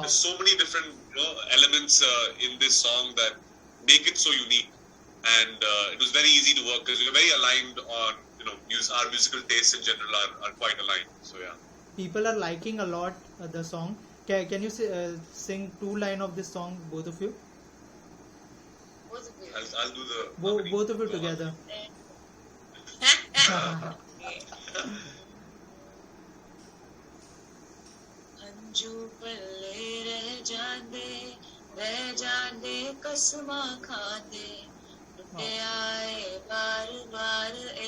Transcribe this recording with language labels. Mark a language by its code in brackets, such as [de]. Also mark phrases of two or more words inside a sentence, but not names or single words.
[en] There's so many different elements in this song that make it so unique, and it was very easy to work because we're very aligned on our musical tastes in general are quite aligned. So yeah, people are liking a lot the song. Can you sing 2 lines of this song, both of you? Both of you. I'll do the both of you together. [pa] ਅੰਜੂ ਪੱਲੇ ਰਹਿ ਜਾਂਦੇ ਕਸਮਾਂ ਖਾਂਦੇ ਟੁੱਟੇ ਆਏ ਬਾਰ ਬਾਰ